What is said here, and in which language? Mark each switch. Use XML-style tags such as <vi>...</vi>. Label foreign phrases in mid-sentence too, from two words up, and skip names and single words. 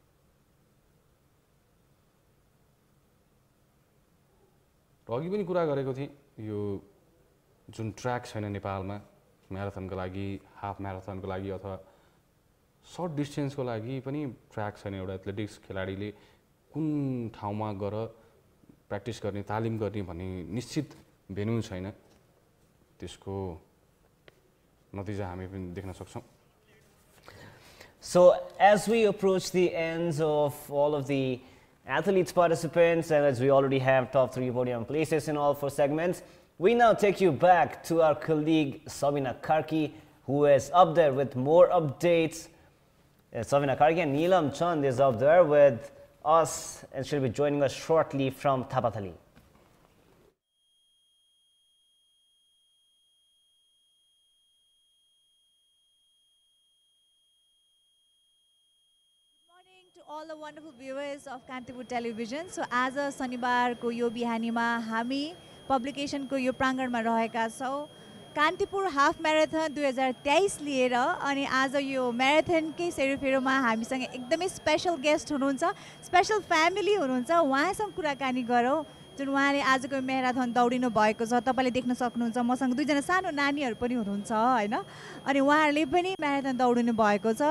<ne>र अघि पनि कुरा गरेको थिएँ यो जुन ट्र्याक छैन नेपालमा म्याराथनको लागि</ne> <en>half marathon</en> <ne>लागि अथवा</ne> <en>short distance</en> <ne>लागि पनि ट्र्याक छैन एउटा एथलेटिक्स खेलाडीले कुन ठाउँमा गएर प्र्याक्टिस गर्ने तालिम गर्ने भन्ने निश्चित भेन्यू छैन त्यसको नतिजा हामी पनि देख्न सक्छौँ</ne> <en>So as we approach the ends of all of the athletes participants and as we already have top 3 podium places in all 4 segments, we now take you back to our colleague Sabina Karki who is up there with more updates. Sabina Karki and Neelam Chand is up there with us and she'll be joining us shortly from Thapathali. To all the wonderful viewers of Kantipur television. So as a</en> <ne>शनिबार को यो बिहानीमा हामी पब्लिकेसन को यो प्राङ्गणमा रहेका छौँ कान्तिपुर हाफ म्याराथन 2023 लिएर अनि आज यो म्याराथनकै सेरोफेरोमा हामीसँग एकदमै</ne> <en>special guest</en> <ne>हुनुहुन्छ</ne> <en>special family</en> <ne>हुनुहुन्छ उहाँसँग कुराकानी गरौँ जुन उहाँले आजको म्याराथन दौडिनु भएको छ तपाईले देख्न सक्नुहुन्छ मसँग दुईजना सानो नानीहरू पनि हुनुहुन्छ हैन अनि उहाँहरूले पनि म्याराथन दौडिनु भएको छ</ne>